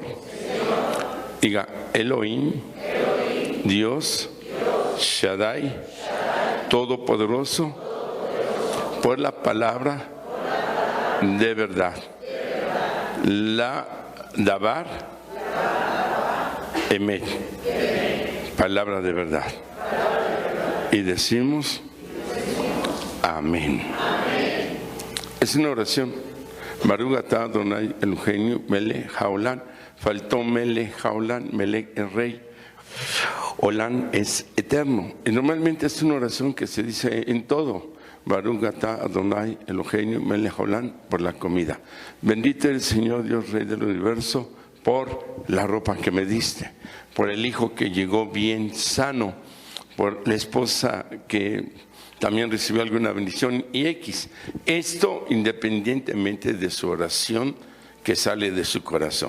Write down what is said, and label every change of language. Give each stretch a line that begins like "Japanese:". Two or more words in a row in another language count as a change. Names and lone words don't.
Spanish: Diga Elohim, Dios, Shaddai, Todopoderoso, por la palabra de verdad. La
Hebrew: דבר אמת,
Spanish: palabra de verdad. Y decimos amén. Es una oración.
Hebrew: ברוך אתה אדני אלהינו מלך העולם.
Spanish: Faltó
Hebrew: מלך העולם,
Spanish: melech el rey. Olam es eterno. Y normalmente es una oración que se dice en todo.
Hebrew: ברוך אתה אדני אלהינו מלך העולם,
Spanish: por la comida. Bendito el Señor Dios Rey del universo, por la ropa que me diste, por el hijo que llegó bien sano, por la esposa que también recibió alguna bendición y X. Esto independientemente de su oración que sale de su corazón.